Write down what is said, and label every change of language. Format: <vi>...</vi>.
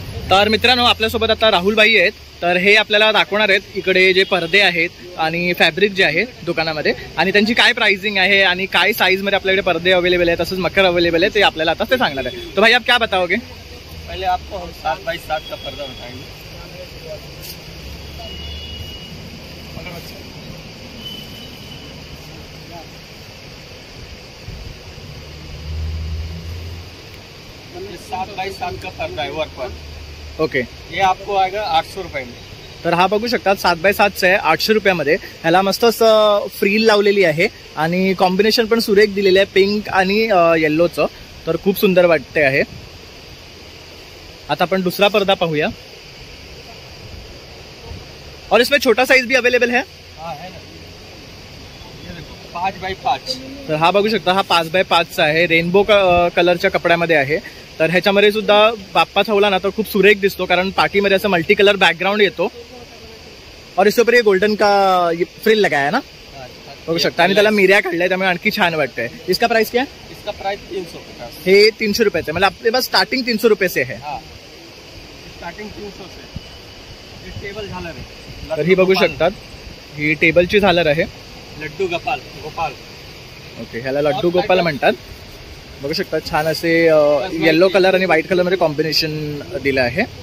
<mr>तर मित्रांनो, आपल्यासोबत आता राहुलबाई आहेत. तर हे आपल्याला दाखवणार आहेत इकडे जे पडदे आहेत आणि फॅब्रिक जे आहे दुकानामध्ये आणि त्यांची काय प्राइसिंग आहे आणि काय साईज मध्ये आपल्याकडे पडदे अवेलेबल आहेत, तसंच मकर अवेलेबल आहे, ते आपल्याला आता ते सांगणार आहे.</mr> <hi>तो भाई आप क्या बताओगे? पहले आपको हम 7x7 का पर्दा बताएंगे. ये 7x7 का पर्दा है वर्क पर. ओके, ये आपको आएगा 800 रुपये में.</hi> <mr>तर हा बघू शकतात 7x7 आहे 800 रुपयामध्ये. ह्याला मस्त असं फ्रील लावलेली आहे आणि कॉम्बिनेशन पण सुरेख दिलेलं आहे पिंक आणि येल्लोचं. तर खूप सुंदर वाटते आहे. आता आपण दुसरा पर्दा पाहूया.</mr> <hi>और इसमें छोटा साइज भी अवेलेबल है? हाँ है ना, ये देखो 5x5.</hi> <mr>तर हा बघू शकता हा 5x5चा आहे, रेनबो कलरच्या कपड्यामध्ये आहे. तर ह्याच्यामध्ये सुद्धा बाप्पा ठेवला ना तर खूप सुरेख दिसतो, कारण पार्टीमध्ये असं मल्टी कलर बैकग्राउंड येतो.</mr> <hi>और इसके ऊपर ये गोल्डन का फ्रिल लगाया है ना,</hi> <mr>बघू शकता. आणि त्याला मिऱ्या काढल्या त्यामुळे आणखी छान वाटतंय.</mr> <hi>इसका प्राइस क्या है? इसका प्राइस 350.</hi> <mr>हे 300 रुपयाचं,</mr> <hi>मतलब आपके पास स्टार्टिंग 300 रुपये से है. हाँ, स्टार्टिंग 300 से. ये टेबल झालर है.</hi> <mr>तर ही बघू शकतात ही टेबलची झालर आहे.</mr> <hi>लड्डू गोपाल.</hi> <mr>ओके, ह्याला लड्डू गोपाल म्हणतात. बघू शकता छान असे येलो कलर आणि व्हाइट कलर मध्ये कॉम्बिनेशन दिलं आहे.</mr>